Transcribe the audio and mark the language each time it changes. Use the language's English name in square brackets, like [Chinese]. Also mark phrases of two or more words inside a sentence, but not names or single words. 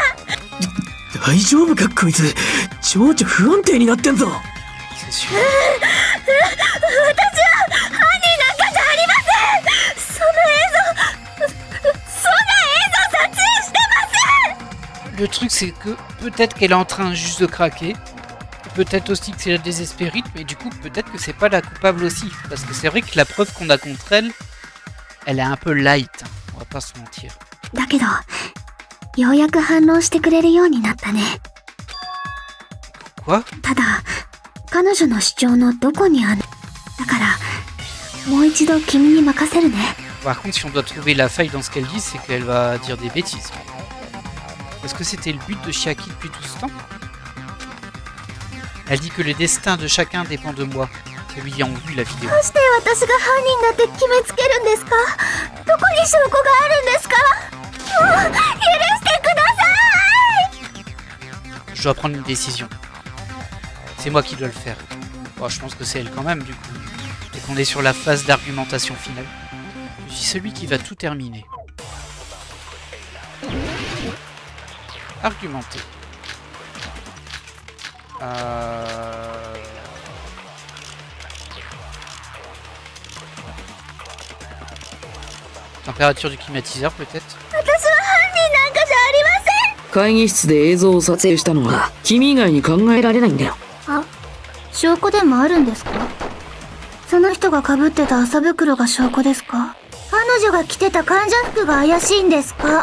[Japanese] 大丈夫かこいつ、情緒不安定になってんぞ。私は犯人なんかじゃありません。そんな映像撮影してません。 [French] Le truc c'est que peut-être qu'elle est en train juste de craquer, peut-être aussi que c'est la désespérite, mais du coup peut-être que c'est pas la coupable aussi, parce que c'est vrai que la preuve qu'on a contre elle, elle est un peu light, hein, on va pas se mentir. [Japanese] だけどようやく反応してくれるようになったね。 [French] Quoi? [Japanese] ただ彼女の主張のどこにある。だからもう一度君に任せるね。 [French] Par contre, si on doit trouver la faille dans ce qu'elle dit, c'est qu'elle va dire des bêtises. Est-ce que c'était le but de Chiaki depuis tout ce temps? Elle dit que le destin de chacun dépend de moi. Celui qui a vu la vidéo. [Japanese] どうして私が犯人だって決めつけるんですか。どこに証拠があるんですか。もう許してください。 [French] Je dois prendre une décision. C'est moi qui dois le faire. Bon, je pense que c'est elle quand même, du coup. Et qu'on est sur la phase d'argumentation finale. Je suis celui qui va tout terminer. Argumenter. Température du climatiseur, peut-être. [Japanese] 私は犯人なんかじゃありません。会議室で映像を撮影したのは君以外に考えられないんだよ。あ、証拠でもあるんですか。その人が被ってた麻袋が証拠ですか。彼女が着てた患者服が怪しいんですか。